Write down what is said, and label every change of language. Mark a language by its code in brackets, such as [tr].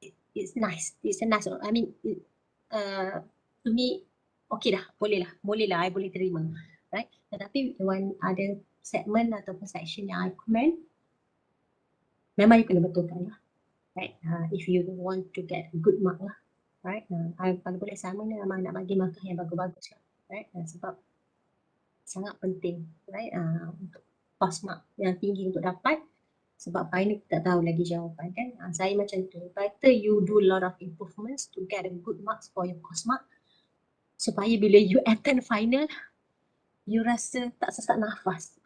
[en] It's nice. It's a nice. I mean, to me, okay dah, [ms] boleh lah, I boleh terima, [en] right? [ms] Tetapi when ada segment ataupun section yang I comment, memang you kena betulkan lah, right? [en] If you want to get good mark lah, right? [ms] Kalau boleh sama ni memang nak bagi markah yang bagus-bagus lah, right? Sebab sangat penting, right? Untuk pass mark yang tinggi untuk dapat, sebab final tak tahu lagi jawapan kan. Saya macam tu, [en] better you do a lot of improvements to get a good marks for your course mark, [ms] supaya bila you attend final, you rasa tak sesak nafas.